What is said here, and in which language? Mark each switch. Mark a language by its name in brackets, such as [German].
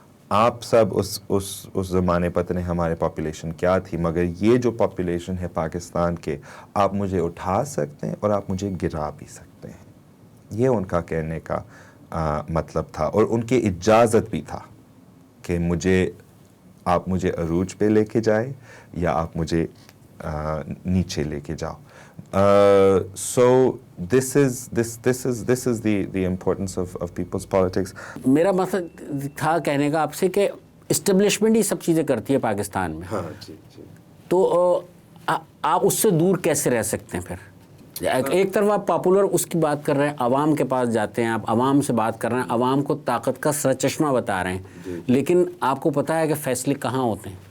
[Urdu] آپ سب اس زمانے پتہ نہیں ہمارے پاپولیشن کیا تھی، مگر یہ جو پاپولیشن ہے پاکستان کے، آپ مجھے اٹھا سکتے ہیں اور آپ مجھے گرا بھی سکتے ہیں. یہ ان کا کہنے کا مطلب تھا، اور ان کی اجازت بھی تھا کہ آپ مجھے عروج پہ لے کے جائیں یا آپ مجھے نیچے لے کے جاؤ. [English] So this is the importance of people's politics. [Urdu] میرا مقصد تھا کہنے کا آپ سے کہ اسٹیبلشمنٹ ہی سب چیزیں کرتی ہے پاکستان میں. ہاں جی. تو آپ اس سے دور کیسے رہ سکتے ہیں پھر؟ ایک طرف آپ پاپولر اس کی بات کر رہے ہیں، عوام کے پاس جاتے ہیں، آپ عوام سے بات کر رہے ہیں، عوام کو طاقت کا سر چشمہ بتا رہے ہیں، لیکن آپ کو پتہ ہے کہ فیصلے کہاں ہوتے ہیں.